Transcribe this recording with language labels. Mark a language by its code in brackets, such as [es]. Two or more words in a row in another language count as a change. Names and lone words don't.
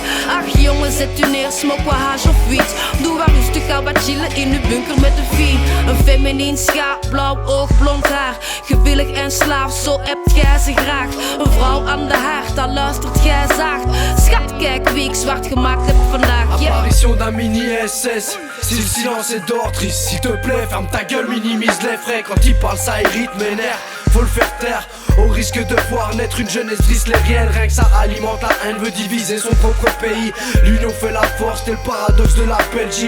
[nl] Ach jongen, zet u neer, smoke wat hash of wiet. Doe waar rustig, ga wat chillen in uw bunker met de fiend. Een feminien schaap, blauw oog, blond haar. Gewillig en slaaf, zo hebt gij ze graag. Een vrouw aan de haard, daar luistert gij zacht. Schat, kijk wie ik zwart gemaakt heb vandaag. [fr] Apparition d'un mini-SS, si le silence est d'or, Dries, s'il te plaît, ferme ta gueule, minimise les frais. Quand il parle ça irrite mes nerfs, faut le faire taire. Au risque de voir naître une jeunesse drislérienne. Rien que ça alimente la haine, veut diviser son propre pays. L'union fait la force, c'est le paradoxe de la Belgique.